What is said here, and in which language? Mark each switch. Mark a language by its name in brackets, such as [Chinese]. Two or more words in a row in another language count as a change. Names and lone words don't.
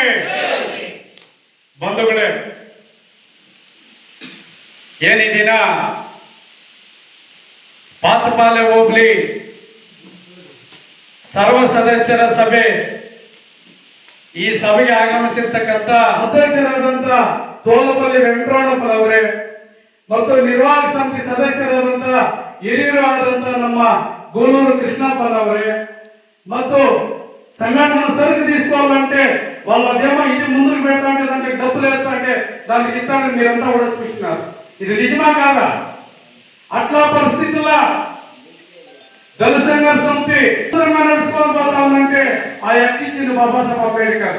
[Kannada] ಬಂಧುಗಳೇ, ಏನಿ ದಿನ ಪಾತಪಾಳ್ಯ ಹೋಬಳಿ ಸರ್ವ ಸದಸ್ಯರ ಸಭೆ, ಈ ಸಭೆಗೆ ಆಗಮಿಸಿರ್ತಕ್ಕಂಥ ಅಧ್ಯಕ್ಷರಾದಂತ ತೋಲಪಲ್ಲಿ ವೆಂಕಟರಮಣಪ್ಪ ಅವರೇ ಮತ್ತು ನಿರ್ವಾಹಕ ಸಮಿತಿ ಸದಸ್ಯರಾದಂತಹ ಹಿರಿಯರು ಆದಂತಹ ನಮ್ಮ [Telugu] గూలూరు కృష్ణప్పనవరే ಮತ್ತು సంఘటన సరికి తీసుకోవాలంటే వాళ్ళ ఉద్యమం ఇది ముందుకు పెట్టాలంటే దానికి డబ్బులు వేస్తా అంటే దానికి ఇస్తానని మీరంతా కూడా చూస్తున్నారు. ఇది నిజమా కాదా? అట్లా పరిస్థితుల్లో దళిత సంఘర్ష సమితి నడుచుకోవాలంటే ఆ ఎక్కించింది బాబాసాహెబ్ అంబేద్కర్.